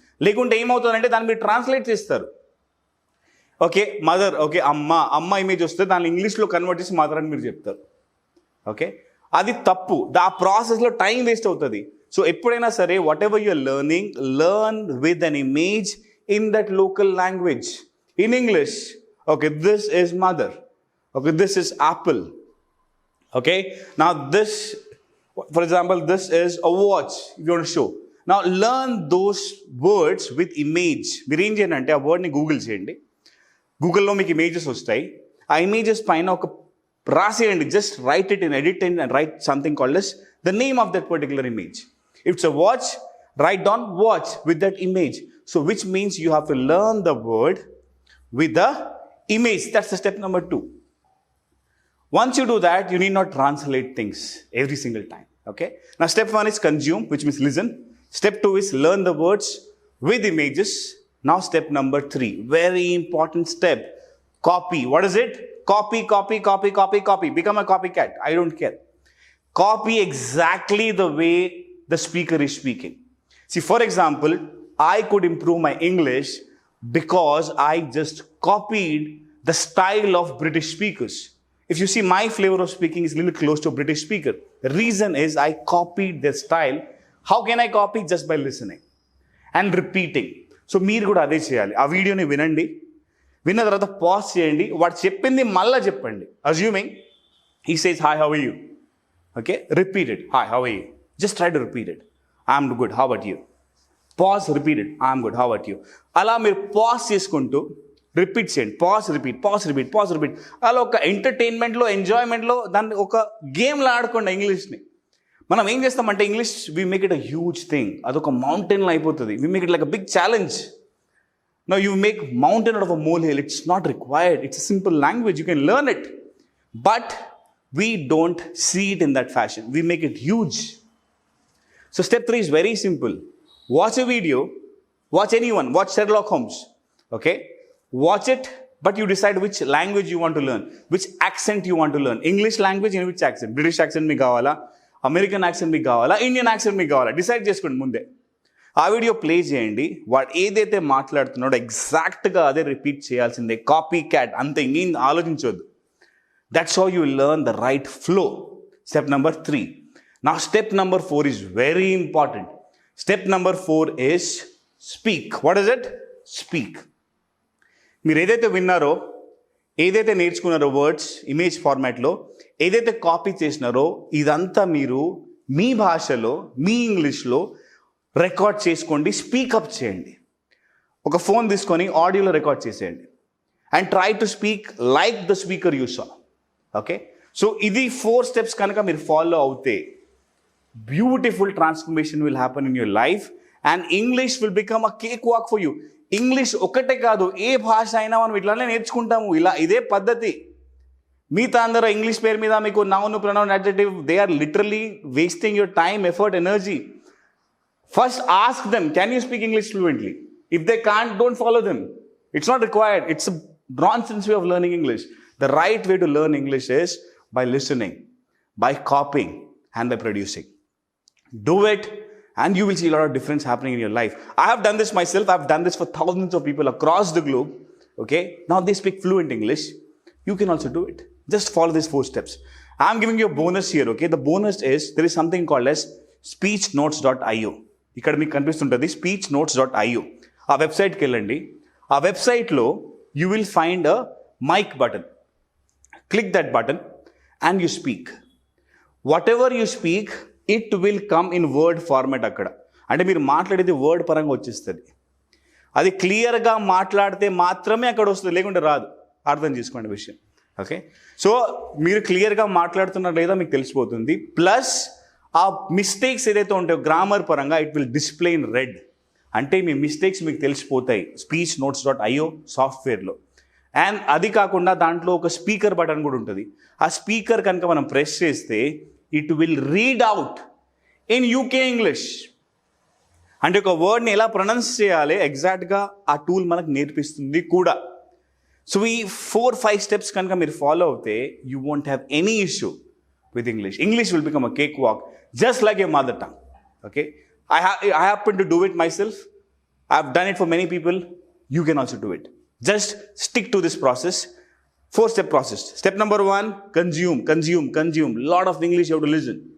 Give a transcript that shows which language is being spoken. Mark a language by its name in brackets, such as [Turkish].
[Telugu] లేకుంటే ఏమవుతుందంటే దాన్ని మీరు ట్రాన్స్లేట్ చేస్తారు. ఓకే, మదర్, ఓకే, అమ్మ ఇమేజ్ వస్తే దాన్ని ఇంగ్లీష్లో కన్వర్ట్ చేసి మదర్ అని మీరు చెప్తారు. ఓకే, అది తప్పు. ఆ ప్రాసెస్లో టైం వేస్ట్ అవుతుంది. సో ఎప్పుడైనా సరే [English] Whatever you're learning, learn with an image in that local language. In English, okay, this is mother. Okay, this is apple. Okay, now this, for example, this is a watch if you want to show. Now learn those words with image. [Telugu] మీరు ఏం చేయండి అంటే ఆ వర్డ్ని Google చేయండి. గూగుల్లో మీకు images వస్తాయి. ఆ ఇమేజెస్ పైన ఒక రాసేయండి. [English] Just write it in edit and write something called as the name of that particular image. If it's a watch, write down watch with that image. So which means you have to learn the word with the image. That's the step number 2. Once you do that, you need not translate things every single time. Okay, now step 1 is consume, which means listen. Step 2 is learn the words with images. Now step number 3, very important step, copy. What is it? Copy. Become a copycat. I don't care. Copy exactly the way the speaker is speaking. See, for example, I could improve my English because I just copied the style of British speakers. If you see, my flavor of speaking is a little close to a British speaker. The reason is I copied their style. How can I copy? Just by listening and repeating. [Telugu] So మీరు కూడా అదే చేయాలి. ఆ వీడియోని వినండి, విన్న తర్వాత pause చేయండి, వాడు చెప్పింది మళ్ళీ చెప్పండి. [English] Assuming he says, hi, how are you? Okay, repeat it. Hi, how are you? Just try to repeat it. I'm good, how about you? Pause, repeat it. I'm good, how about you? [Telugu] అలా మీరు pause చేసుకుంటూ repeat చేయండి. Pause repeat. అలా ఒక ఎంటర్టైన్మెంట్లో, ఎంజాయ్మెంట్లో దాన్ని ఒక గేమ్లో ఆడుకోండి ఇంగ్లీష్ని. మనం ఏం చేస్తామంటే English [English] We make it a huge thing. [Telugu] అదొక మౌంటైన్లో అయిపోతుంది. [English] We make it like a big challenge. Now you make mountain out of a molehill. It's not required. It's a simple language. You can learn it. But we don't see it in that fashion. We make it huge. So step 3 is very simple. Watch a video. Watch anyone. Watch Sherlock Holmes. Okay? Watch it, but you decide which language you want to learn, which accent you want to learn. English language in which accent? [Telugu] British accent మీకు కావాలా, American accent మీకు కావాలా, Indian accent మీకు కావాలా, decide చేసుకోండి ముందే. ఆ video play చేయండి. వాడు ఏదైతే మాట్లాడుతున్నాడో ఎగ్జాక్ట్గా అదే రిపీట్ చేయాల్సిందే. కాపీ క్యాట్ అంతే, ఇంకేం ఆలోచించవద్దు. [English] That's how you learn the right flow. Step number 3. నా step number 4 is very important. Step number 4 is speak. What is it? Speak. [Telugu] మీరు ఏదైతే విన్నారో, ఏదైతే నేర్చుకున్నారో వర్డ్స్ ఇమేజ్ ఫార్మాట్లో, ఏదైతే కాపీ చేసినారో ఇదంతా మీరు మీ భాషలో, మీ ఇంగ్లీష్లో రికార్డ్ చేసుకోండి. స్పీకప్ చేయండి. ఒక ఫోన్ తీసుకొని ఆడియోలో రికార్డ్ చేసేయండి. [English] And try to speak like the speaker you saw. Okay, so ఇది 4 steps [Telugu] కనుక మీరు ఫాలో అవుతే [English] Beautiful transformation will happen in your life and English will become a cake walk for you. [Telugu] English ఒకటే కాదు, ఏ భాష అయినా మనం ఇట్లానే నేర్చుకుంటాము. ఇదే పద్ధతి. మిగతా అందరూ ఇంగ్లీష్ పేరు మీద మీకు [English] Noun, pronoun, adjective, they are literally wasting your time, effort, energy. First ask them, can you speak English fluently? If they can't, don't follow them. It's not required. It's a nonsense way of learning English. The right way to learn English is by listening, by copying, and by producing. Do it. and you will see a lot of difference happening in your life. I have done this myself. I've done this for thousands of people across the globe. Okay, now they speak fluent English. You can also do it. Just follow these 4 steps. I'm giving you a bonus here. Okay, the bonus is there is something called as speechnotes.io. [Telugu] ఇక్కడ మీకు కనిపిస్తుంటుంది speechnotes.io. ఆ వెబ్సైట్కి వెళ్ళండి. ఆ వెబ్సైట్లో [English] you will find a mic button. Click that button and you speak. Whatever you speak, it will come in word format [Telugu] అక్కడ. అంటే మీరు మాట్లాడేది వర్డ్ పరంగా వచ్చేస్తుంది. అది క్లియర్గా మాట్లాడితే మాత్రమే అక్కడ వస్తుంది, లేకుంటే రాదు. అర్థం చేసుకోండి విషయం. ఓకే, సో మీరు క్లియర్గా మాట్లాడుతున్నారు లేదా మీకు తెలిసిపోతుంది. ప్లస్ ఆ మిస్టేక్స్ ఏదైతే ఉంటాయో గ్రామర్ పరంగా [English] It will display in red. [Telugu] అంటే మీ మిస్టేక్స్ మీకు తెలిసిపోతాయి speechnotes.io సాఫ్ట్వేర్లో. అండ్ అది కాకుండా దాంట్లో ఒక స్పీకర్ బటన్ కూడా ఉంటుంది. ఆ స్పీకర్ కనుక మనం ప్రెస్ చేస్తే [English] It will read out in UK English. [Telugu] అంటే ఒక వర్డ్ని ఎలా ప్రొనౌన్స్ చేయాలి ఎగ్జాక్ట్గా ఆ టూల్ మనకు నేర్పిస్తుంది కూడా. సో ఈ 4-5 స్టెప్స్ కనుక మీరు ఫాలో అవుతే [English] You won't have any issue with English. English will become a cakewalk, just like your mother tongue. Okay, I happen to do it myself. I've done it for many people. You can also do it. Just stick to this process. 4-step process. Step number 1, consume. Lot of English you have to listen.